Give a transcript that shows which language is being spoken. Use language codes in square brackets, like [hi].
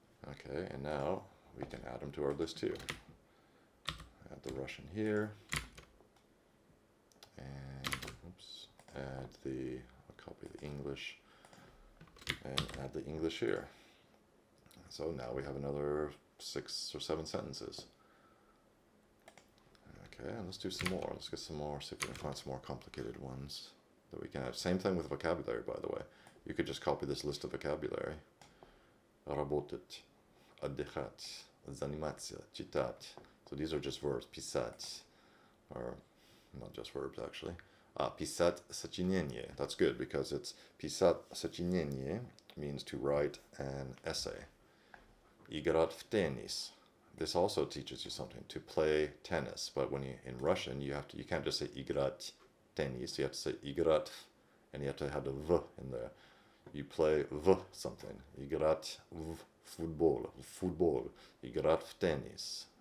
[en] Okay, and now we can add them to our list too. Add the Russian here, and oops, I'll copy the English, and add the English here. So now we have another 6 or 7 sentences. Okay, and let's do some more. Let's get some more, see if we can find some more complicated ones that we can have. Same thing with vocabulary, by the way. You could just copy this list of vocabulary. [ru] Работать, отдыхать, заниматься, читать. [en] So these are just verbs. Писать, or not just verbs actually. [ru] Писать сочинение. [en] That's good because it's [ru] писать сочинение [en] means to write an essay. [ru] Играть в теннис. [en] This also teaches you something, to play tennis. But when you in Russian, you can't just say играть tennis. You have to say играть, and you have to have the v in there. You play v something. [ru] Играть в football. Играть в tennis.